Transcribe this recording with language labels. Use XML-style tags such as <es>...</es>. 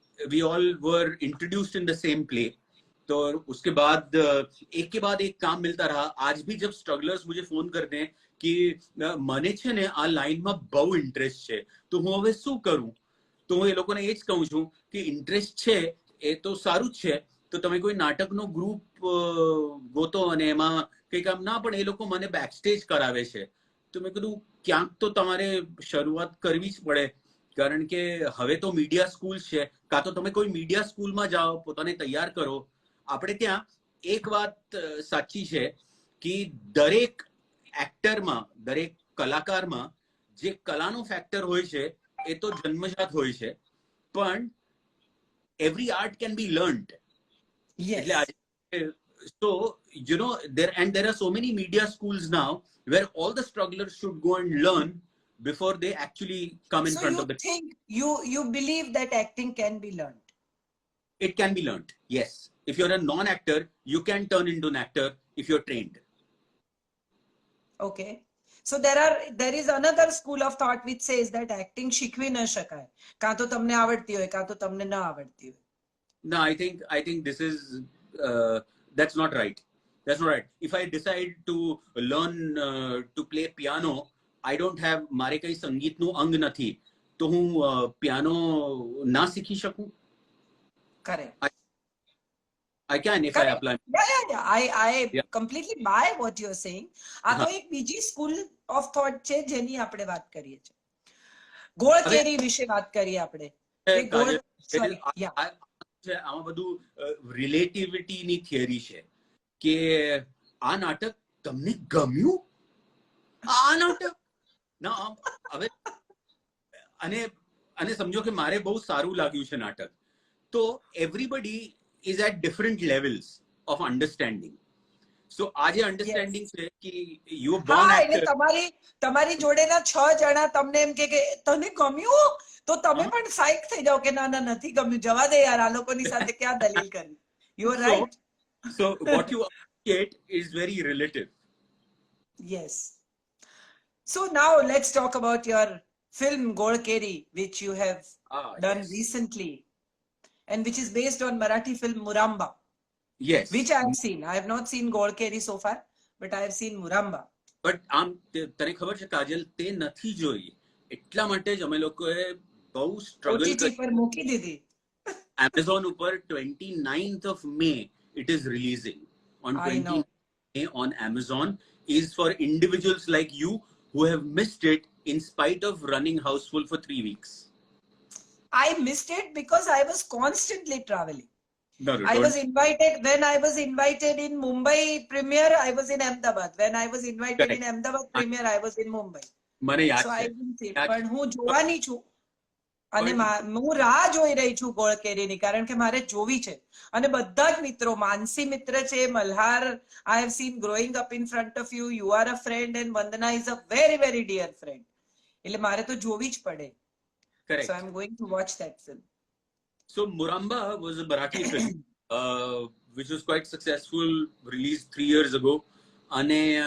<en>We all were introduced in the same play.</en> <hi>तो उसके बाद एक के बाद एक काम मिलता रहा. आज भी जब स्ट्रगलर्स मुझे फोन करते हैं कि</hi> <gu>મને છે ને આ લાઈનમાં બહુ ઇન્ટરેસ્ટ છે, તો હું હવે શું કરું, તો હું એ લોકોને એ જ કહું છું કે ઇન્ટરેસ્ટ છે એ તો સારું જ છે, તો તમે કોઈ નાટકનો ગ્રુપ ગોતો અને એમાં કંઈ કામ ના, પણ એ લોકો મને બેકસ્ટેજ કરાવે છે. તો મેં કીધું ક્યાંક તો તમારે શરૂઆત કરવી જ પડે, કારણ કે હવે તો મીડિયા સ્કૂલ છે, કાં તો તમે કોઈ મીડિયા સ્કૂલમાં જાઓ, પોતાને તૈયાર કરો. આપણે ત્યાં એક વાત સાચી છે કે દરેક એક્ટરમાં, દરેક કલાકારમાં જે કલાનો ફેક્ટર હોય છે એ તો જન્મજાત હોય છે, પણ</gu> <en>every art can be learned. Yes. So you know, there are so many media schools now where all the strugglers should go and learn before they actually come in front of the. So you think you believe that acting can be learned? It can be learned, yes. If you're a non-actor, you can turn into an actor if you're trained. Okay. So there is another school of thought which says that acting</en> <gu>શીખવી ન શકાય, કાં તો તમને આવડતી હોય કાં તો તમને ન આવડતી હોય.</gu> <en>No, I think this is that's not right. That's not right. If I decide to learn to play piano, I don't have,</en> <gu>મારે કઈ સંગીતનું અંગ નથી, તો હું piano ના શીખી શકું?</gu> <en>Correct. I can if I apply. Yeah. I completely buy what you're saying.</en> <gu>આ તો એક બીજી સ્કૂલ ઓફ થોટ છે જેની આપણે વાત કરીએ છીએ. ગોળકેરી વિશે વાત કરીએ આપણે. આમાં બધું રિલેટિવિટીની થિયરી છે કે આ નાટક તમને ગમ્યું, આ નાટક ના હવે, અને સમજો કે મારે બહુ સારું લાગ્યું છે નાટક, તો everybody</gu> <en>is at different levels of understanding. So આજે understanding છે કે you are born actor.</en> <gu>તમારી જોડેના 6 જણા તમને એમ કે તને ગમ્યું, તો તમે પણ સાઈક થઈ જાઓ કે ના નથી ગમ્યું, જવા દે યાર, આ લોકોની સાથે ક્યાં દલીલ કરવી.</gu> <en>You are right. So what you appreciate is very relative. Yes. So now let's talk about your film Golkeri, which you have done recently, and which is based on Marathi film Muramba. Yes. Which I have seen. I have not seen Golkeri so far, but I have seen Muramba.</en> <gu>But તને ખબર છે કાજલ, તે નથી જોઈ, એટલા માટે જ અમે લોકોએ બહુ સ્ટ્રગલ OTT પર મૂકી દીધી.</gu> <en>Amazon ઉપર 29th of May it is releasing. On 29th May on Amazon is for individuals like you who have missed it in spite of running Houseful for 3 weeks. I missed it because I was constantly traveling. No, I was invited when I was invited in Mumbai premiere. I was in Ahmedabad. When I was invited in Ahmedabad premiere, I was in Mumbai.</en> <gu>મને યાદ</gu> <en>So</en> <gu>છે.</gu> <en>I didn't see it.</en> <gu>પણ હું જોવાની છું અને હું રાહ જોઈ રહી છું ગોળકેરીની, કારણ કે મારે જોવી છે. અને બધા જ મિત્રો, માનસી મિત્ર છે,</gu> <en>Malhar I have seen growing up in front of you. You are a friend and Vandana is a very very dear friend.</en> <gu>એટલે મારે તો જોવી જ પડે.</gu> <en>Correct. So I'm going to watch that film. So Muramba was a Marathi film which was quite successful, released 3 years ago. અને</en>